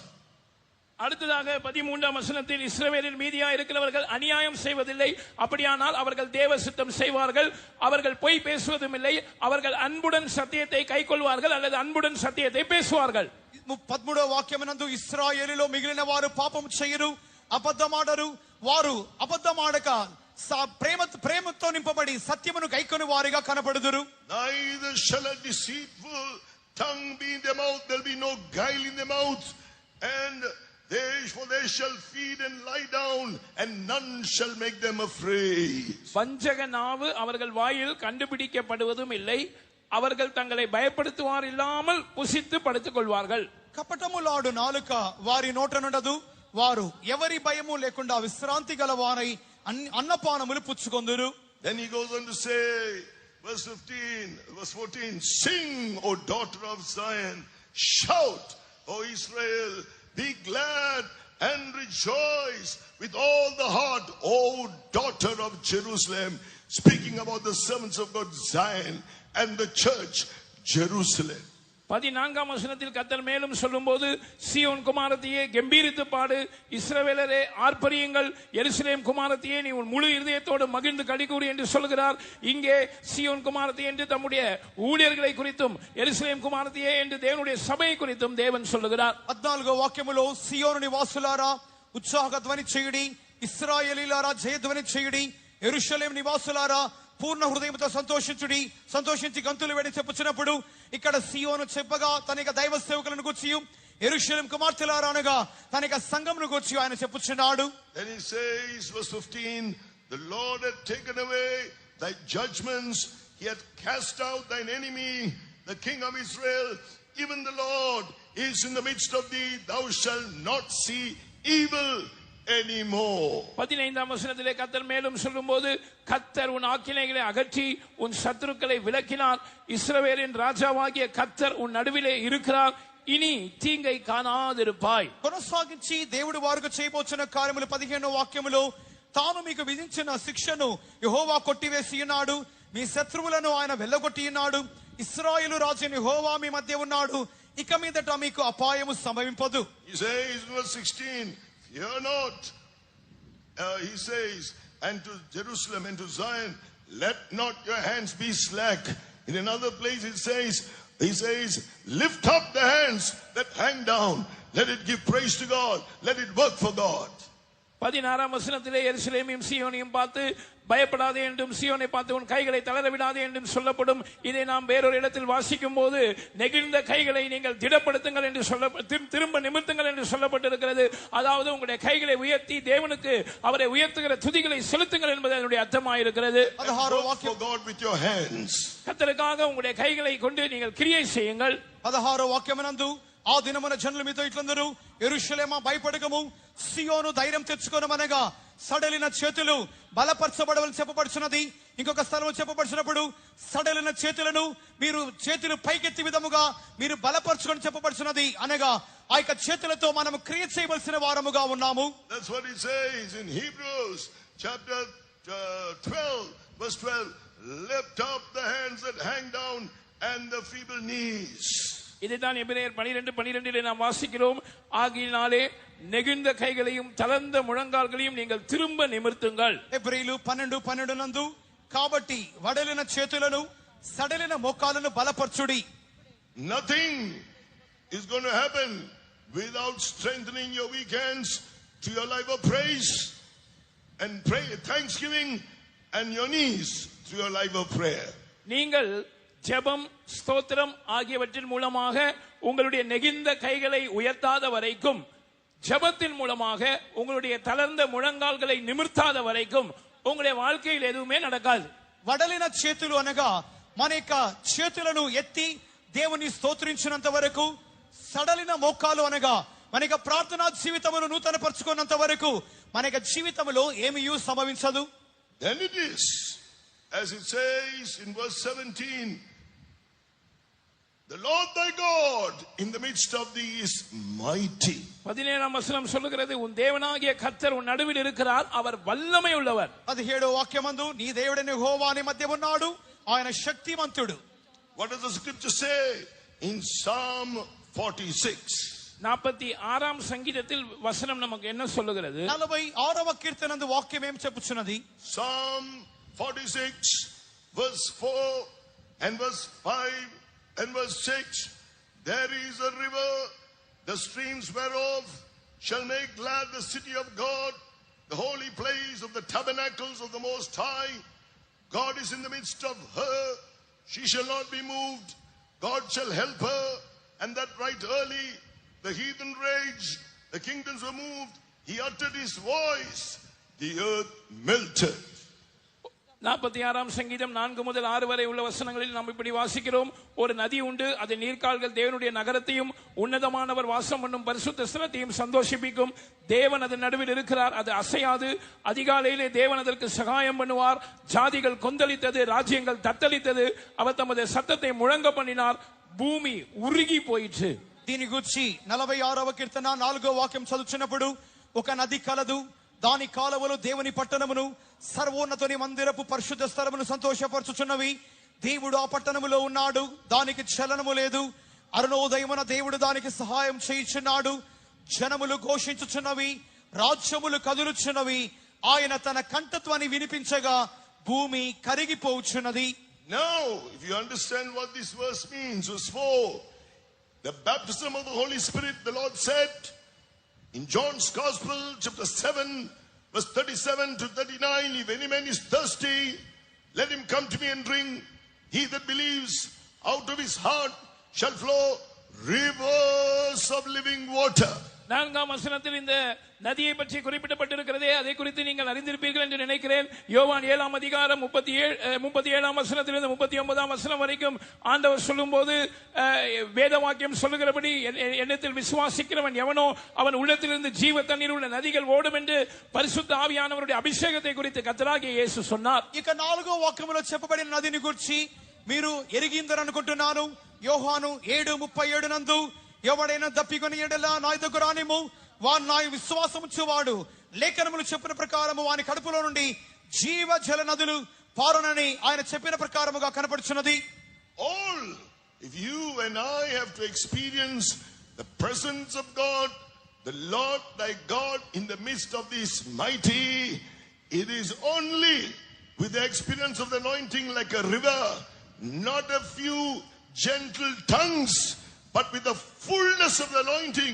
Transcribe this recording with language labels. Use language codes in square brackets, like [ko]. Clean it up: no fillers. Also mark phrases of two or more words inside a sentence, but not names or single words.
[ta] அடுத்ததாக 13ஆம் வசனத்தில், இஸ்ரவேலில் மீதியா இருக்கிறவர்கள் அநியாயம் செய்வதில்லை, அப்படியானால் அவர்கள் தேவ சித்தம் செய்வார்கள், அவர்கள் பொய் பேசுவதும் இல்லை, அவர்கள் அன்புடன் சத்தியத்தை கைக்கொள்வார்கள் அல்லது அன்புடன் சத்தியத்தை பேசுவார்கள். [te] 13వ వాక్యమునందు, ఇశ్రాయేలులో మిగిలిన వారు పాపం చేయరు, అబద్ధమాడరు, వారు అబద్ధమాడక ప్రేమతో నింపబడి సత్యమును గైకొని వారిగా కనబడుదురు. [en] Neither shall a deceitful tongue be in their mouth, there will be no guile in their mouth, and for they shall feed and lie down, and none shall make them afraid. [ta] வஞ்சக நாவு அவர்கள் வாயில் கண்டுபிடிக்கப்படுவதும் இல்லை, அவர்கள் தங்களை பயப்படுத்துவார் இல்லாமல் புசித்து படுத்துக் கொள்வார்கள். [te] కపటములాడు నాలుక వారి నోట నుండదు, వారు ఎవరి భయము లేకుండా విశ్రాంతి గల వారై అన్నపానములు పుచ్చుకొందురు. [en] Then he goes on to say, verse 14, sing, O daughter of Zion, shout, O Israel, be glad and rejoice with all the heart, O daughter of Jerusalem. Speaking about the servants of God, Zion, and the church, Jerusalem. [ta] 14ஆம் வசனத்தில் கர்த்தர் மேலும் சொல்லும்போது, சீயோன் குமாரத்தியே கம்பீரித்து பாடு, இஸ்ரவேலரே ஆர்ப்பரியுங்கள், எருசலேம் குமாரத்தியே நீ உன் முழு இதயத்தோடு மகிழ்ந்து களிகூறு என்று சொல்கிறார். இங்கே சீயோன் குமாரத்தியே என்று தம்முடைய ஊழியர்களை குறித்தும், எருசலேம் குமாரத்தியே என்று தேவனுடைய சபையை குறித்தும் தேவன் சொல்லுகிறார். [te] 14వ వాక్యములో, సియోను నివాసులారా ఉత్సాహ ధ్వని చేయుడి, ఇశ్రాయేలీలారా జయధ్వని చేయుడి, యెరూషలేము నివాసులారా పూర్ణ హృదయంతో సంతోషించి గంతులు వేడి చెప్పుచున్నప్పుడు, ఇక్కడ సియోను చెప్పగా తన దైవ సేవకులను గూర్చి, యెరూషలేము కుమార్తెలారా అనగా తన సంఘమును గూర్చి ఆయన చెప్పుచున్నాడు. [en] Then he says, verse 15, the Lord had taken away thy judgments, he had cast out thine enemy, the king of Israel, even the Lord is in the midst of thee, thou shalt not see evil anymore. [ta] 15ஆம் வசனத்திலே கர்த்தர் மேலும் சொல்லும்போது, கர்த்தர் உன் ஆக்கினைகளை அகற்றி உன் சத்துருக்களை விலக்கினார், இஸ்ரவேலின் ராஜாவாகிய கர்த்தர் உன் நடுவிலே இருக்கிறார், இனி தீங்கை காணாதிருப்பாய். [te] కొనసాగించి దేవుడు వారికి చేయబోచున్న కార్యములు 15వ వాక్యములో, తాను మీకు విధించిన శిక్షను యెహోవా కొట్టివేసి ఉన్నాడు, మీ శత్రువులను ఆయన వెళ్ళగొట్టి ఉన్నాడు, ఇశ్రాయేలు రాజు యెహోవా మీ మధ్య ఉన్నాడు, ఇక మీదట మీకు అపాయము సంభవింపదు. [en] He says verse 16, fear not, he says, and to Jerusalem and to Zion, let not your hands be slack. In another place he says, lift up the hands that hang down, let it give praise to God, let it work for God. [ta] 16ஆம் வசனத்திலே எருசலேமையும் சீயோனையும் பார்த்து பயப்படாதே என்றும், சீயோனை பார்த்து உன் கைகளை தளர விடாதே என்றும் சொல்லப்படும். இதை நாம் வேறொரு இடத்தில் வாசிக்கும் போது, நெகிழ்ந்த கைகளை நீங்கள் திடப்படுத்துங்கள் என்று திரும்ப நிமிர்த்துங்கள் என்று சொல்லப்பட்டிருக்கிறது. அதாவது உங்களுடைய கைகளை உயர்த்தி தேவனுக்கு அவரை உயர்த்துகிற துதிகளை செலுத்துங்கள் என்பது அதனுடைய அர்த்தமாயிருக்கிறது. கர்த்தருக்காக உங்களுடைய கைகளை கொண்டு நீங்கள் கிரியை செய்யுங்கள். [te] 16వ వాక్యమునందు, ఆ దినమున జనులు మీతో ఇట్లందరూ, యెరూషలేమా భయపడకము, సియోను ధైర్యం తెచ్చుకొనమనగా సడలిన చేతులు బలపరచబడవని చెప్పబడుచున్నది. ఇంకొక స్థలంలో చెప్పబడుచున్నప్పుడు, సడలిన చేతులను మీరు చేతులు పైకెత్తి విధముగా మీరు బలపరచుకొని చెప్పబడుచున్నది. అనగా ఆ యొక్క చేతులతో మనం క్రియ చేయవలసిన వారముగా ఉన్నాము. [en] That's what it says in Hebrews chapter 12 verse 12, lift up the hands that hang down and the feeble knees. [ta] இதைத்தான் எபிரேயர் 12:12 நாம் வாசிக்கிறோம். ஆகினாலே நெகிழ்ந்த கைகளையும் தளர்ந்த முழங்கால்களையும் நீங்கள் திரும்ப நிமிர்த்துங்கள். [te] ఎబ్రీలు 12:12 నందు, కాబట్టి వడలిన చేతులను సడలిన మోకాలను బలపరచుడి. [en] Nothing is going to happen without strengthening your weak hands to your life of praise and thanksgiving, and your knees to your life of prayer. [ta] நீங்கள் ஜெபம், ஸ்தோத்திரம் ஆகியவற்றின் மூலமாக உங்களுடைய நெகிழ்ந்த கைகளை உயர்த்தாத வரைக்கும், ஜெபத்தின் மூலமாக உங்களுடைய தளர்ந்த முழங்கால்களை நிமிர்த்தாத வரைக்கும் உங்களுடைய வாழ்க்கையில் எதுவுமே நடக்காது. [te] వడలిన చేతులు అనగా మన యొక్క చేతులను ఎత్తి దేవుని స్తోత్రించినంత వరకు, సడలిన మోకాలు అనగా మన యొక్క ప్రార్థనా జీవితమును నూతన పరుచుకున్నంత వరకు మన యొక్క జీవితంలో ఏమీ సంభవించదు. [en] Then it is, as it says in verse 17, the Lord thy God in the midst of thee is mighty. [ta] 17ஆம் வசனம் சொல்லுகிறது, உன் தேவனாகிய கர்த்தர் உன் நடுவில் இருக்கிறார், அவர் வல்லமை உள்ளவர். [te] 17వ వాక్యమందు నీ దేవుడైన యెహోవా నీ మధ్య ఉన్నాడు, ఆయన శక్తిమంతుడు. [en] What does the scripture say in Psalm 46? [ta] 46ஆம் சங்கீதத்தில் வசனம் நமக்கு என்ன சொல்லுகிறது? [te] 46వ కీర్తనందు వాక్యం ఏం చెప్పుచున్నది? [en] Psalm 46 verse 4 and verse 5 and verse 6. There is a river, the streams whereof shall make glad the city of God, the holy place of the tabernacles of the Most High. God is in the midst of her, she shall not be moved. God shall help her, and that right early. The heathen raged, the kingdoms were moved. He uttered his voice, the earth melted. [ta] 46ஆம் சங்கீதம் 4 முதல் 6 வரை உள்ள வசனங்களில் நாம் இப்படி வாசிக்கிறோம். ஒரு நதி உண்டு, அதன் நீர்க்கால்கள் தேவனுடைய நகரத்தையும் உன்னதமானவர் வாசம் பண்ணும் பரிசுத்த ஸ்தலத்தையும் சந்தோஷிப்பிக்கும். தேவன் அதன் நடுவில் இருக்கிறார், அது அசையாது. அதிகாலையிலே தேவன் அதற்கு சகாயம் பண்ணுவார். ஜாதிகள் கொந்தளித்தது, ராஜ்யங்கள் தத்தளித்தது. அவர் தமது சத்தத்தை முழங்க பண்ணினார், பூமி உருகி போயிற்று. [te] దీని గురించి 46వ కీర్తన 4వ వాక్యం చదువుచున్నప్పుడు, ఒక నది కలదు, దాని కాలువలు దేవుని పట్టణమును సర్వోన్నతుని మందిరపు పరిశుద్ధ స్థలమును సంతోషపరచుచున్నవి. దేవుడు ఆ పట్టణములో ఉన్నాడు, దానికి చలనము లేదు. అరుణోదయమున దేవుడు దానికి సహాయం చేయుచున్నాడు. జనములు ఘోషించుచున్నవి, రాజ్యములు కదులుచున్నవి. ఆయన తన కంఠత్వాన్ని వినిపించగా భూమి కరిగిపోవుచున్నది. [en] Now, if you understand what this verse means, verse 4, the baptism of the Holy Spirit, the Lord said in John's Gospel, chapter 7, verse 37 to 39, if any man is thirsty, let him come to me and drink. He that believes, out of his heart shall flow rivers of living water. [ta] 4ஆம் வசனத்தில் இந்த நதியை பற்றி குறிப்பிடப்பட்டிருக்கிறதே, அதை குறித்து நீங்கள் அறிந்திருப்பீர்கள் என்று நினைக்கிறேன். யோவான் 7ஆம் அதிகாரம் 37ஆம் வசனத்திலிருந்து 39ஆம் வசனம் வரைக்கும் ஆண்டவர் சொல்லும்போது வேத வாக்கியம் சொல்லுகிறபடி, என்னிடத்தில் விசுவாசிக்கிறவன் எவனோ அவன் உள்ளத்திலிருந்து ஜீவ தண்ணீர் உள்ள நதிகள் ஓடும் என்று பரிசுத்த ஆவியானவருடைய அபிஷேகத்தை குறித்து கர்த்தராகிய இயேசு சொன்னார். [te] ఇక 4వ వాక్యములో చెప్పబడిన నదిని గురించి మీరు ఎరిగిందరనుకుంటున్నాను. యోహాను 7:37 నందు, ఎవడైనా దప్పికొని ఎడల నా యొద్దకు రానిమ్ము, వాడు నా విశ్వాసముంచువాడు, లేఖనములు చెప్పిన ప్రకారము వాని కడుపులో నుండి జీవ జల నదులు పారునని ఆయన చెప్పిన ప్రకారముగా కనపడుచున్నది. [en] All, if you and I have to experience the presence of God, the Lord thy God in the midst of this mighty, it is only with the experience of the anointing like a river, not a few gentle tongues, but with the fullness of the anointing.